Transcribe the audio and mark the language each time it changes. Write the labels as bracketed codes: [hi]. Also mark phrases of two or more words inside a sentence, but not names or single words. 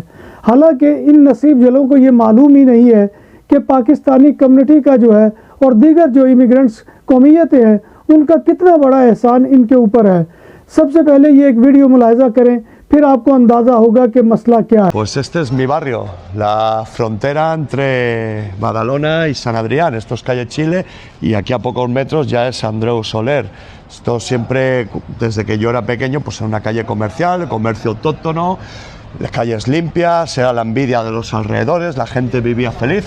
[ur] حالانکہ ان نصیب جلوں کو یہ معلوم ہی نہیں ہے کہ پاکستانی کمیونٹی کا جو ہے اور دیگر جو امیگرنٹس قومیتیں ہیں ان کا کتنا بڑا احسان ان کے اوپر ہے۔ سب سے پہلے یہ ایک ویڈیو ملاحظہ کریں، پھر آپ کو اندازہ ہوگا کہ مسئلہ کیا ہے۔ [es] Pues este es mi barrio, la frontera entre Badalona y San Adrián. Esto es calle Chile y aquí a pocos metros ya es Andreu Soler. Esto siempre, desde que yo era pequeño, pues era una calle comercial, comercio autóctono, las calles limpias, era la envidia de los alrededores, la gente vivía feliz.